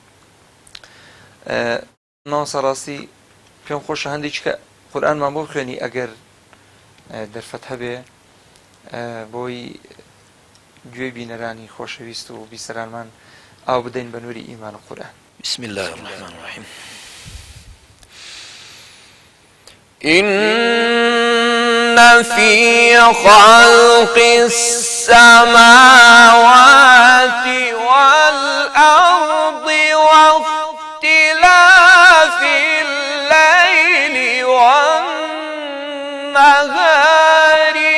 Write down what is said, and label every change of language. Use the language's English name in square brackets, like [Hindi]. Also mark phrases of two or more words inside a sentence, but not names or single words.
[Central Kurdish] مامۆستا ڕاستی پێم خۆشە هەندێک کە قورئانمان بۆ خوێنی ئەگەر دەرفەت هەبێ بۆی گوێی بینەرانی خۆشەویست و بیسەرانمان ئاو بدەین بە نووری ئیمان و قورئان. [Arabic] بسم الله الرحمن الرحيم. إن في خلق السماوات والأرض واختلاف الليل والنهار